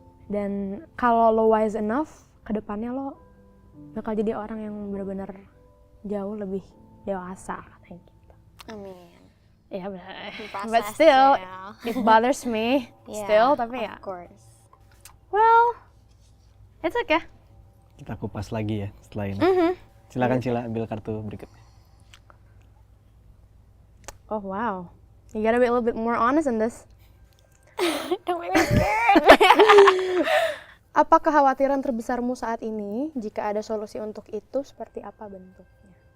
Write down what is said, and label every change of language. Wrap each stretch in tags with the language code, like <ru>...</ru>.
<id>Dan kalau lo</id> <en>wise enough,</en> <id>kedepannya lo bakal jadi orang yang benar-benar jauh lebih dewasa katanya gitu. Amin. Ya benar. Proses,</id> <en>But still,</en> <id>ya.</id> <en>it bothers me Yeah,</en> <id>still. Tapi ya,</id> <en>of course. well, it's okay.</en> <id>Kita kupas lagi ya setelah ini. Silakan Cila ambil kartu berikutnya.</id> <en>Oh wow, you gotta be a little bit more honest in this. Don't make me scared.</en> <id>Apa kekhawatiran terbesarmu saat ini? Jika ada solusi untuk itu, seperti apa bentuknya?</id>